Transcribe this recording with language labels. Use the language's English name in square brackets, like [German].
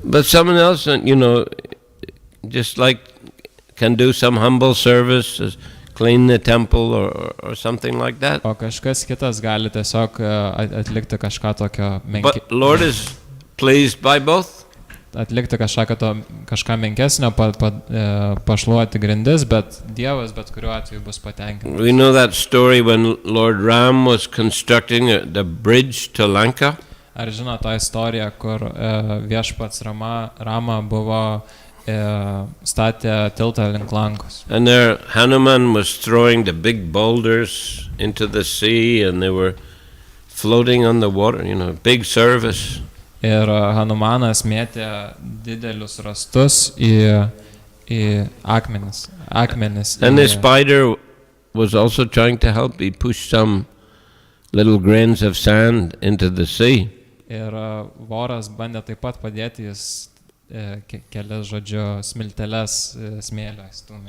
[English] But someone else, just like can do some humble service, clean the temple or something like that. [Lithuanian] O kažkas kitas gali tiesiog atlikti kažką tokio [English] But Lord is pleased by both. [Lithuanian] Atlikti kažką menkesnio, pašluoti grindis, bet Dievas bet kuriuo atveju bus patenkintas. [English] We know that story when Lord Ram was constructing the bridge to Lanka. [Lithuanian] Ar žino tą istoriją, kur viešpats Rama buvo statė tiltą link Lankos. [English] And there Hanuman was throwing the big boulders into the sea and they were floating on the water, big service. [Lithuanian] Ir Hanumanas mėtė didelius rastus į akmenis. [English] And the spider was also trying to help. He pushed some little grains of sand into the sea. [Lithuanian] Ir voras bandė taip pat padėti, jis kelias smilteles smėlio įstūmė.